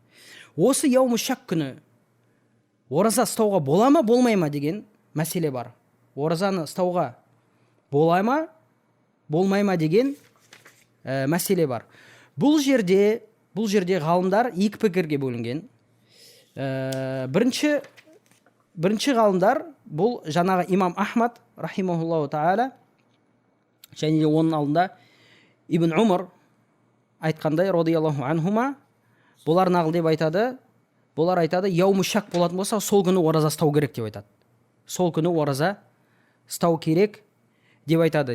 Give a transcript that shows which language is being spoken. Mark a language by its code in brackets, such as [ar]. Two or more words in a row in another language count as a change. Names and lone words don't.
[kk] Осы [ar] يوم شك [kk] күні ораза ұстауға бола ма, болмай ма деген мәселе бар. Оразаны ұстауға бола ма, болмай ма деген мәселе бар. Бұл жерде ғалымдар екі пікірге бөлінген. Бірінші ғалымдар бұл жаңағы имам Ахмад [ar] رحمه الله تعالى [kk] және де оның алдында Ибн Умар айтқандай [ar] رضي الله عنهما, [kk] бұлар нағыл деп айтады. Бұлар айтады, [ar] يوم شك [kk] болатын болса, сол күні ораза ұстау керек деп айтады. Сол күні ораза ұстау керек деп айтады.